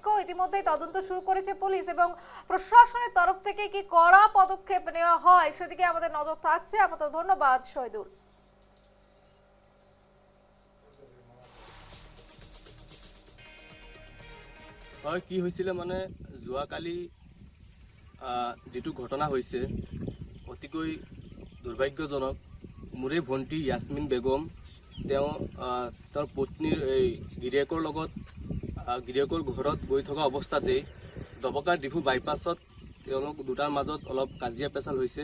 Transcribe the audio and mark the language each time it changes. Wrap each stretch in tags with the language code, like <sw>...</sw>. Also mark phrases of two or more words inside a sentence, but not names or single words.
<bn>ইতিমধ্যেই তদন্ত শুরু করেছে পুলিশ, এবং প্রশাসনের তরফ থেকে কি কড়া পদক্ষেপ নেওয়া হয় সেদিকে আমাদের নজর থাকছে। আপাতত ধন্যবাদ শহীদুল।</bn> <as>কি হৈছিলে মানে যোৱাকালি যেটো ঘটনা হৈছে অতিকৈ দুৰ্ভাগ্যজনক। মোৰে ভণ্টি ইয়াসমিন বেগম, তেওঁৰ পত্নীৰ গিৰিয়েকৰ লগত গিৰিয়েকৰ ঘৰত গৈ থকা অৱস্থাতে ডবকাৰ ডিফু বাইপাছত তেওঁলোক দুটাৰ মাজত অলপ কাজিয়া পেচাল হৈছে।</as>